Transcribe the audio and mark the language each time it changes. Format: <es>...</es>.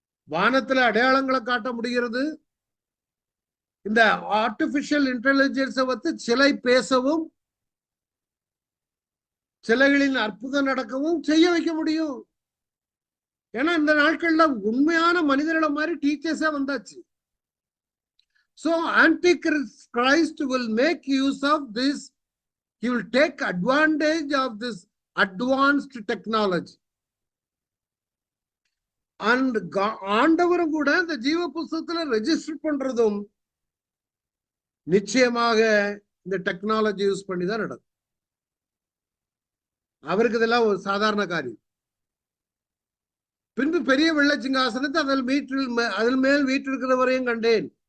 <ta>வானத்துல அடையாளங்களை காட்ட முடிகிறது. இந்த ஆர்டிபிஷியல் இன்டெலிஜென்ஸை வச்சு சிலை பேசவும் சிலைகளின் அற்புதம் நடக்கவும் செய்ய வைக்க முடியும். ஏன்னா இந்த நாட்கள்ல உண்மையான மனிதர்களை மாதிரி டீச்சர்ஸே வந்தாச்சு.</ta> <en>So Antichrist will make use of this. He will take advantage of this advanced technology. And</en> <ta>ஆண்டவரும் கூட இந்த ஜீவ புஸ்தகத்துல ரெஜிஸ்டர் பண்றதும் நிச்சயமாக இந்த டெக்னாலஜி யூஸ் பண்ணி தான் நடக்கும். அவருக்கு இதெல்லாம் ஒரு சாதாரண காரியம். பின்பு பெரிய வெள்ளை சிங்காசனத்தை அதில் மேல் வீற்றிருக்கிறவரையும் கண்டேன்.</ta>